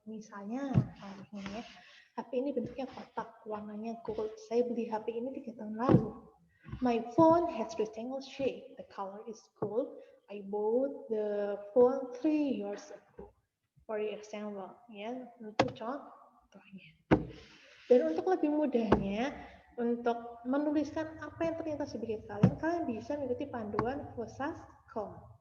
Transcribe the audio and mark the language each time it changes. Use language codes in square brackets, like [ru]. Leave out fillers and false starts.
[id] Misalnya, ya, HP ini bentuknya kotak, warnanya gold. Saya beli HP ini 3 tahun lalu. [en] My phone has rectangle shape. The color is gold. I bought the phone 3 years ago. For example, [id] ya, untuk contohnya. Dan untuk lebih mudahnya, untuk menuliskan apa yang terlintas di pikiran kalian, kalian bisa mengikuti panduan Vosascom.